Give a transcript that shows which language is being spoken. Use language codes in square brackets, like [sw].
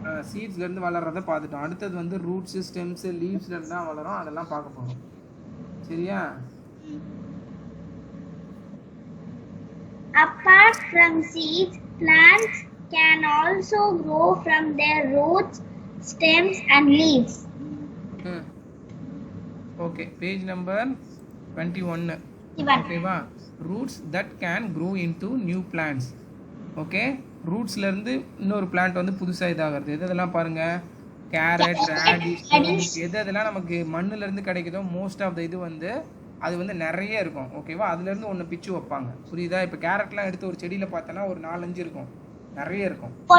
[ta] சீட்ஸ்ல இருந்து வளர்றத பார்த்துட்டோம். அடுத்தது வந்து ரூட்ஸ், ஸ்டெம்ஸ், லீவ்ஸ்ல இருந்து தான் வளரும், அதெல்லாம் பார்க்க போறோம். சரியா? [en] Apart from seeds, plants can also grow from their roots, stems and leaves. Okay, page number 21. ஓகேவா? roots that can grow into new plants. [ta] Okay, ரூட்ஸ்ல இருந்து இன்னொரு பிளான்ட் வந்து புதுசா இதாகிறது. எதெல்லாம் பாருங்க, கேரட், ராடிஷ், எதெல்லாம் நமக்கு மண்ணுல இருந்து கிடைக்குதோ மோஸ்ட் ஆஃப் த இது வந்து அது வந்து நிறைய இருக்கும். ஓகேவா? அதுல இருந்து ஒன்று பிச்சு வைப்பாங்க. புரியுதா? இப்போ கேரட்லாம் எடுத்து ஒரு செடியில பார்த்தோன்னா ஒரு 4-5 இருக்கும், நிறைய இருக்கும்.